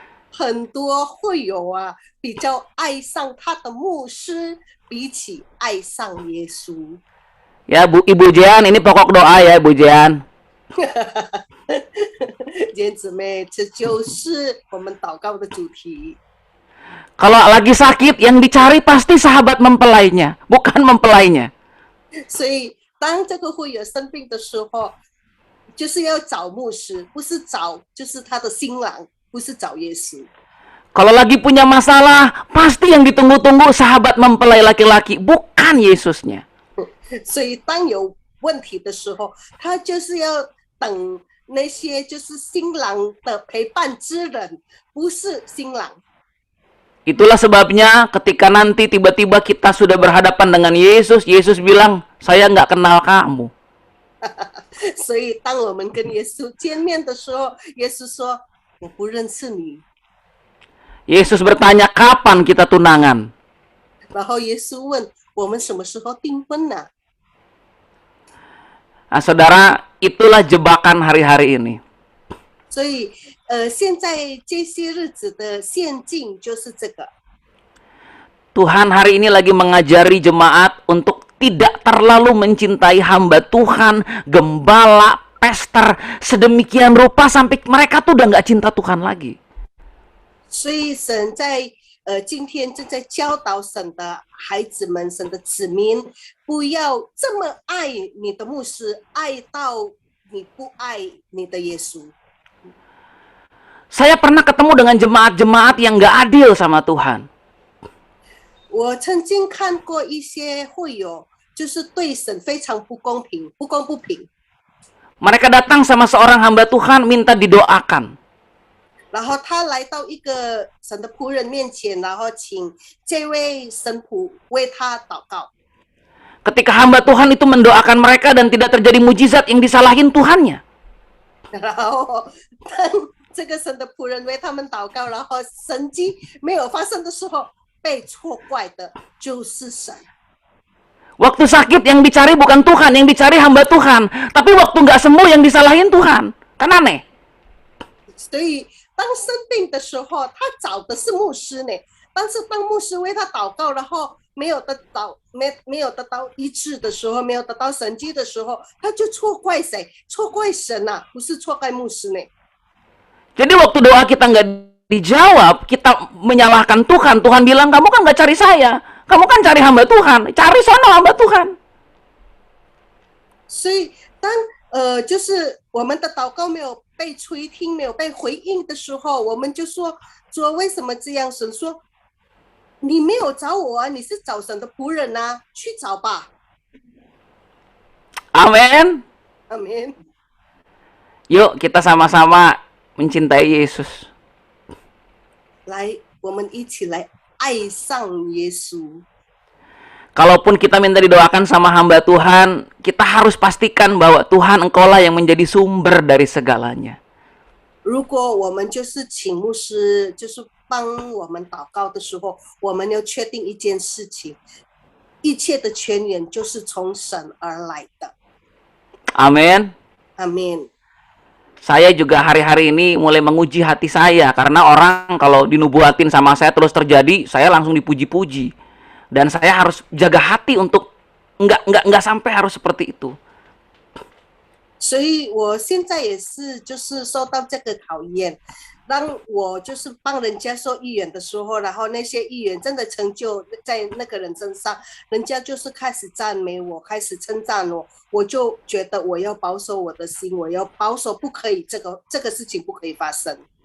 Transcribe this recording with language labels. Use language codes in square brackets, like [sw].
[zh] 很多会友啊，比较爱上他的牧师，比起爱上耶稣。 [id] Ya, Ibu Jean, ini pokok doa ya, Ibu Jean. [zh] 姐姊妹，这就是我们祷告的主题。 [id] Kalau lagi sakit, yang dicari pasti sahabat mempelainya, bukan mempelainya. [zh] 所以，当这个会友生病的时候，就是要找牧师，不是找就是他的新郎，不是找耶稣。 [id] Kalau lagi punya masalah, pasti yang ditunggu-tunggu sahabat mempelai laki-laki, bukan Yesusnya. [zh] 所以，当有问题的时候，他就是要等那些就是新郎的陪伴之人，不是新郎。 [id] Itulah sebabnya ketika nanti tiba-tiba kita sudah berhadapan dengan Yesus, Yesus bilang, saya nggak kenal kamu. [zh] 所以，当我们跟耶稣见面的时候，耶稣说：“我不认识你。” [id] Yesus bertanya, kapan kita tunangan? [zh] 然后耶稣问我们什么时候订婚呢？ [id] Nah, saudara, itulah jebakan hari-hari ini. [zh] 所以，现在这些日子的陷阱就是这个。 [id] Tuhan hari ini lagi mengajari jemaat untuk tidak terlalu mencintai hamba Tuhan, gembala, pastor, sedemikian rupa sampai mereka tuh udah nggak cinta Tuhan lagi. [zh] 所以神在今天正在教导神的孩子们、神的子民，不要这么爱你的牧师，爱到你不爱你的耶稣。 [id] Saya pernah ketemu dengan jemaat-jemaat yang nggak adil sama Tuhan. [zh] 我曾经看过一些会友，就是对神非常不公平、不公不平。 [id] Mereka datang sama seorang hamba Tuhan minta didoakan. [zh] 然后他来到一个神的仆人面前，然后请这位神仆为他祷告。 [id] ketika hamba Tuhan itu mendoakan mereka dan tidak terjadi mujizat yang disalahin Tuhannya. [zh] 然后当这个神的仆人为他们祷告，然后神迹没有发生的时候，被错怪的就是神。 [id] Waktu sakit yang dicari bukan Tuhan, yang dicari hamba Tuhan. Tapi waktu nggak sembuh yang disalahin Tuhan. Kan aneh. [zh] 所以当生病的时候，他找的是牧师呢。但是当牧师为他祷告，然后没有得到医治的时候，没有得到神迹的时候，他就错怪谁？错怪神啊，不是错怪牧师呢。 [id] Jadi waktu doa kita nggak dijawab, kita menyalahkan Tuhan. Tuhan bilang, kamu kan nggak cari saya. Kamu kan cari hamba Tuhan. Cari sono hamba Tuhan. [zh] 所以当就是我们的祷告没有被垂听、没有被回应的时候，我们就说为什么这样？神说你没有找我啊，你是找神的仆人啊，去找吧。 [id] Amin. Amin. Yuk kita sama-sama mencintai Yesus. [zh] 来，我们一起来爱上耶稣。 [id] Kalaupun kita minta didoakan sama hamba Tuhan, kita harus pastikan bahwa Tuhan Engkaulah yang menjadi sumber dari segalanya. [zh] 如果我们就是请牧师，就是帮我们祷告的时候，我们要确定一件事情：一切的泉源就是从神而来的。 [id] Amin. Amin. Saya juga hari-hari ini mulai menguji hati saya, karena orang kalau dinubuatin sama saya terus terjadi, saya langsung dipuji-puji. Dan saya harus jaga hati untuk nggak sampai harus seperti itu. [zh] 所以我现在也是就是受到这个考验，当我就是帮人家说预言的时候，然后那些预言真的成就在那个人身上，人家就是开始赞美我，开始称赞我，我就觉得我要保守我的心，我要保守，不可以这个事情不可以发生。